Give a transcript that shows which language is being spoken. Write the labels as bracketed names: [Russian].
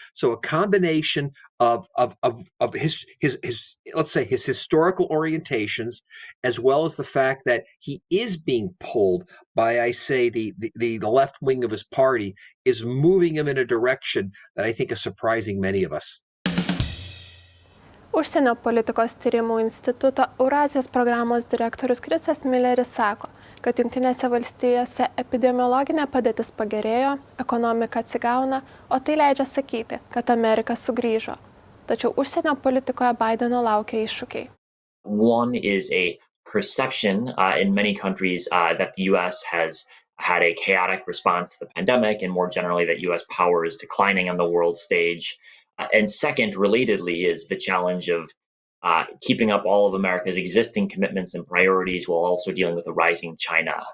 [English] So a combination of his let's say his historical orientations, as well as the fact that he is being pulled by, I say, the left wing of his party, is moving him in a direction that I think is surprising many of us. [Lithuanian] Užsienio politikos tyrimų instituto Eurazijos programos direktorius Chrisas Milleris sako, kad Jungtinėse valstijose epidemiologinė padėtis pagerėjo, ekonomika atsigauna, o tai leidžia sakyti, kad Amerika sugrįžo. Tačiau užsienio politikoje Bideno laukia iššūkiai. [English] One is a perception in many countries that the U.S. has had a chaotic response to the pandemic, and more generally that U.S. power is declining on the world stage. And second, relatedly, is the challenge of keeping up all of America's existing commitments and priorities while also dealing with a rising China.